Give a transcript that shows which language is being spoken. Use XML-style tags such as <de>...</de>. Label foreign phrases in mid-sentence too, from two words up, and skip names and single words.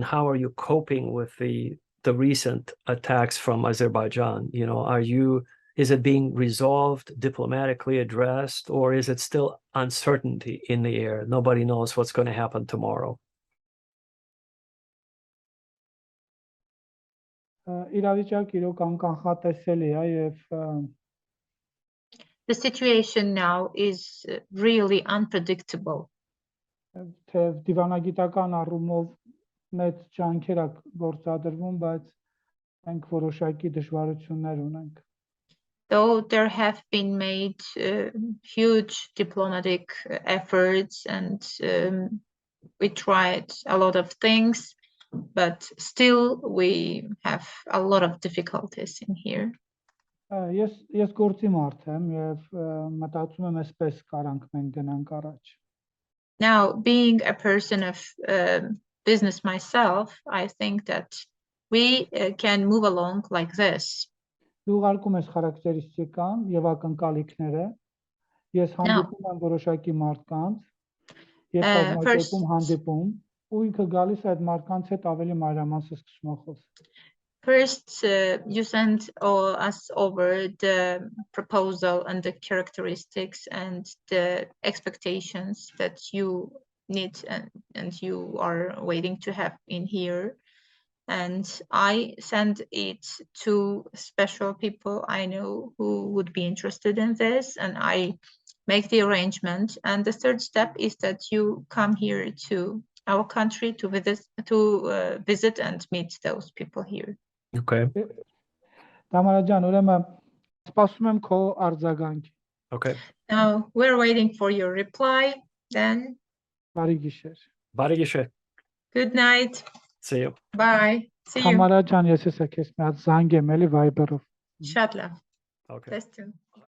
<en>How are you coping with the recent attacks from Azerbaijan? Is it being resolved, diplomatically addressed, or is it still uncertainty in the air? Nobody knows what's going to happen tomorrow.</en> <hy>իրավիճակը իրոք անկանխատեսելի է եւ</hy> <en>The situation now is really unpredictable.</en> <hy>թեև դիվանագիտական առումով մեծ ջանքեր է գործադրվում, բայց մենք որոշակի դժվարություններ ունենք։</hy> <en>Though there have been made huge diplomatic efforts and we tried a lot of things, but still we have a lot of difficulties in here.</en> <hy>Ես գործի մարդ եմ եւ մտածում եմ այսպես կարանք մենք գնանք առաջ։</hy> <en>Now, being a person of business myself, I think that we can move along like this.</en> <hy>Դու ուղարկում ես խարակտերիստիկան եւ ակնկալիքները, ես հանդիպում եմ որոշակի մարդկանց, ես կազմակերպում հանդիպում, ու ինքը գալիս է այդ մարդկանց հետ ավելի մանրամասն սկսում է խոսել։</hy> <en>First, you send us over the proposal and the characteristics and the expectations that you need and you are waiting to have in here. And I send it to special people I know who would be interested in this, and I make the arrangement. And the third step is that you come here to our country to visit and meet those people here. Okay.</en> <hy>Tamara ջան, ուրեմն սպասում եմ քո արձագանքի։</hy> <en>Okay. Now we're waiting for your reply. Then.</en> <hy>Բարի գիշեր։ Բարի գիշեր.</hy> <en>Good night. See you. Bye. See you.</en> <hy>Tamara ջան, ես քեզ մի հատ զանգեմ էլի Viber-ով։ Շատ լավ։</hy> <en>Okay.</en> <hy>Տեստեմ։</hy>